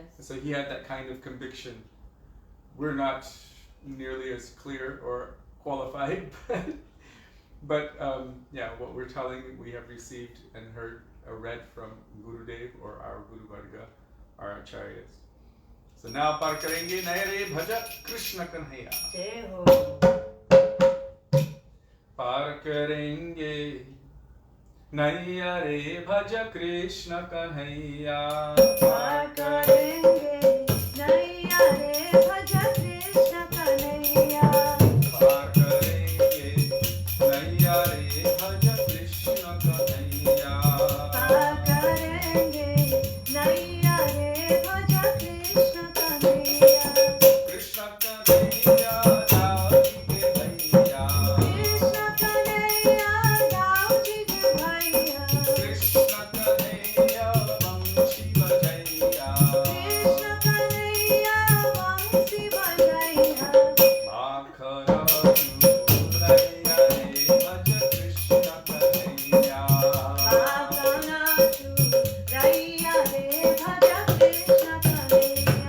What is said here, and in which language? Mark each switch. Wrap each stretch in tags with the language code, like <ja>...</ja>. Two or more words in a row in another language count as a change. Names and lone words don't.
<en>So he had that kind of conviction. We're not nearly as clear or qualified, But yeah, what we're telling, we have received and heard read from Gurudev or our</en> <hi>गुरु वर्ग,</hi> <en>our acharyas. So now</en> <hi>पार करेंगे नयारे भज कृष्ण कन्हैया. जय हो. पार करेंगे नयारे भज कृष्ण कन्हैया. पार करेंगे नयारे भज कृष्ण कन्हैया. पार करेंगे नयारे भज कृष्ण कन्हैया. पार करेंगे नयारे भज कृष्ण कन्हैया. कृष्ण कन्हैया राव जी के भैया. कृष्ण कन्हैया राव जी के भैया. कृष्ण कन्हैया वंशी बजैया. कृष्ण कन्हैया वंशी बजैया. मखरा चुरैया रे भज कृष्ण कन्हैया. भवना चुरैया रे भज कृष्ण कन्हैया.</hi>